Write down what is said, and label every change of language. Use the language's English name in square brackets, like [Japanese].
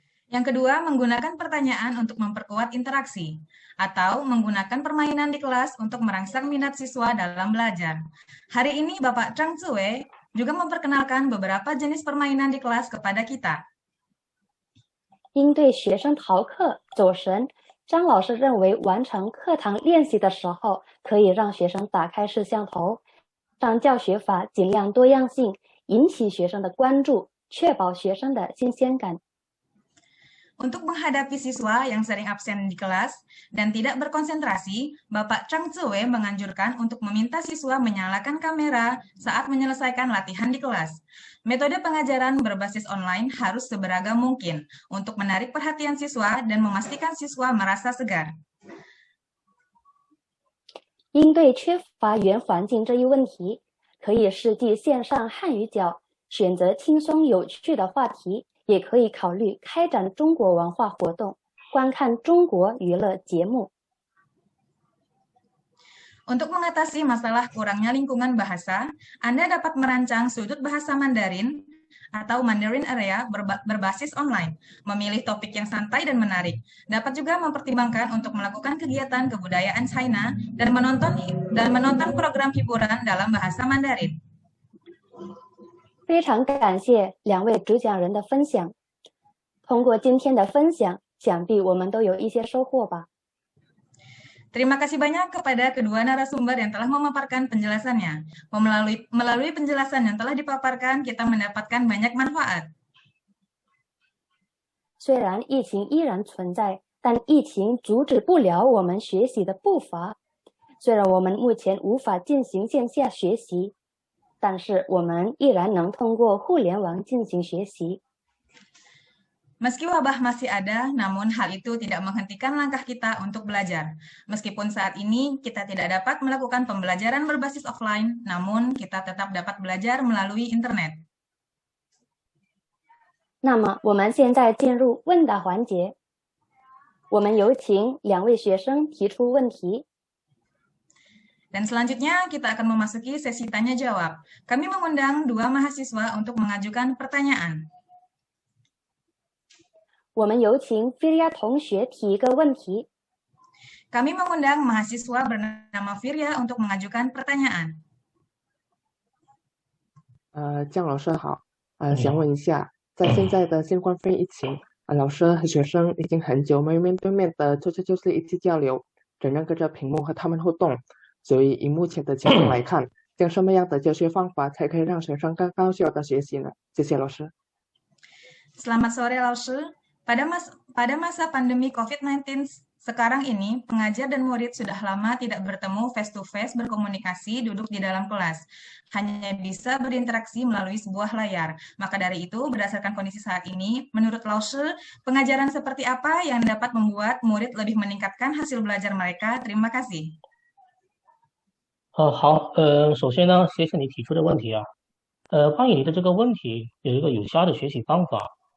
[Indonesian] Yang kedua, menggunakan pertanyaan untuk memperkuat interaksi, atau menggunakan permainan di kelas untuk merangsang minat siswa dalam belajar. Hari ini Bapak Chang Zue juga memperkenalkan beberapa jenis permainan di kelas kepada kita. [Chinese] 应对学生逃课、走神，张老师认为完成课堂练习的时候，可以让学生打开摄像头，让教学法尽量多样性，引起学生的关注，确保学生的新鲜感。 [Indonesian] Untuk menghadapi siswa yang sering absen di kelas dan tidak berkonsentrasi, Bapak Chang Zue menganjurkan untuk meminta siswa menyalakan kamera saat menyelesaikan latihan di kelas. Metode pengajaran berbasis online harus seberagam mungkin untuk menarik perhatian siswa dan memastikan siswa merasa segar. [Chinese] 应对缺乏语言环境这一问题，可以设计线上汉语角，选择轻松有趣的话题。也可以考虑开展中国文化活动，观看中国娱乐节目。 [Indonesian] Untuk mengatasi masalah kurangnya lingkungan bahasa, Anda dapat merancang sudut bahasa Mandarin atau Mandarin Area berbasis online, memilih topik yang santai dan menarik. Dapat juga mempertimbangkan untuk melakukan kegiatan kebudayaan China dan menonton program hiburan dalam bahasa Mandarin. [Chinese] 非常感谢两位主讲人的分享。通过今天的分享，想必我们都有一些收获吧。 [Indonesian] Terima kasih banyak kepada kedua narasumber yang telah memaparkan penjelasannya. Melalui penjelasan yang telah dipaparkan, kita mendapatkan banyak manfaat. [Chinese] 虽然疫情依然存在，但疫情阻止不了我们学习的步伐。虽然我们目前无法进行线下学习。但是我们依然能通过互联网进行学习。 [Indonesian] Meski wabah masih ada, namun hal itu tidak menghentikan langkah kita untuk belajar. Meskipun saat ini kita tidak dapat melakukan pembelajaran berbasis offline, namun kita tetap dapat belajar melalui internet. [Chinese] 那么我们现在进入问答环节，我们有请2位学生提出问题。 [Indonesian] Dan selanjutnya kita akan memasuki sesi tanya jawab. Kami mengundang 2 mahasiswa untuk mengajukan pertanyaan. [Chinese] 我们有请菲利亚同学提一个问题。 [Indonesian] Kami mengundang mahasiswa bernama Firya untuk mengajukan pertanyaan. [Chinese] 姜老师好，想问一下，在现在的新冠肺炎疫情，老师和学生已经很久没有面对面的就是一起交流，只能隔着屏幕和他们互动。所以以目前的情况来看，用什么样的教学方法才可以让学生更高效的学习呢？谢谢老师。 [Indonesian] Selamat sore, Lausche. Pada masa pandemi COVID-19 sekarang ini, pengajar dan murid sudah lama tidak bertemu [English] face-to-face [Indonesian] berkomunikasi duduk di dalam kelas. Hanya bisa berinteraksi melalui sebuah layar. Maka dari itu, berdasarkan kondisi saat ini, menurut Lausche, pengajaran seperti apa yang dapat membuat murid lebih meningkatkan hasil belajar mereka? Terima kasih. [Chinese] 好，首先呢，谢谢你提出的问题啊。关于你的这个问题，有一个有效的学习方法。